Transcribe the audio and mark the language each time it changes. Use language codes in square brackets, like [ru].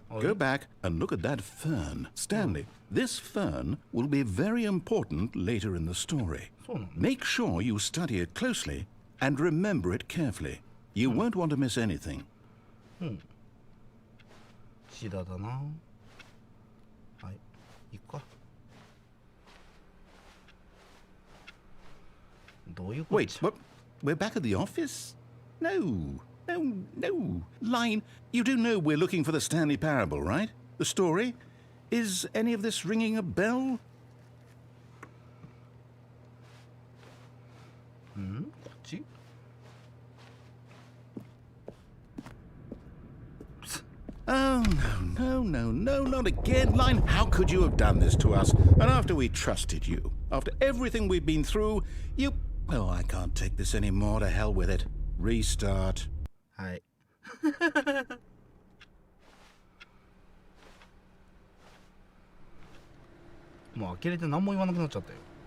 [en] Go back and look at that fern. Stanley, this fern will be very important later in the story. Make sure you study it closely and remember it carefully. You won't want to miss anything. [ja] シダだなはい行くかどういうこと [en] Wait, what? We're back at the office? No. Line, you do know we're looking for the Stanley Parable, right? The story? Is any of this ringing a bell? [ja] こっち [en] Oh, no, not again. Line, how could you have done this to us? And after we trusted you, after everything we've been through, you... Oh, I can't take this anymore. To hell with it. Restart. [ja] はいもう呆れて何も言わなくなっちゃったよ